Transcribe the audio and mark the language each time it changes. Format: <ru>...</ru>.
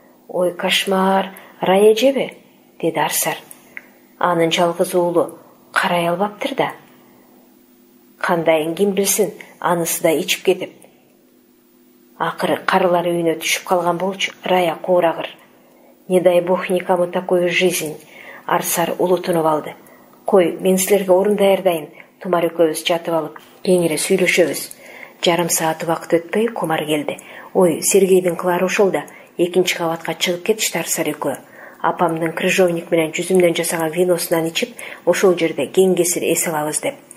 <ky>Ой, кошмар, Рая эжеби? Деди Арсар. Анын жалгыз уулу карай албаптыр да. Кандайын ким билсин, анысы да ичип кетип. Акыры карылар үйүнө түшүп калган болчу. Рая куурагыр.</ky> <ru>Не дай бог никому такую жизнь.</ru> <ky>Арсар улутунуп алды. Кой, мен силерге орун даярдайын. Тумар экөөбүз жатып алып, кеңире сүйлөшөбүз. Жарым саат убакыт өтпөй Кумар келди. Ой, Сергейдин кылары ошол да. 2-чи кабатка чыгып кетишти Арсар экөө. Апамдын крыжовник менен жүзүмдөн жасаган виносунан ичип, ошол жерде кеңкесир эс алабыз деп.</ky>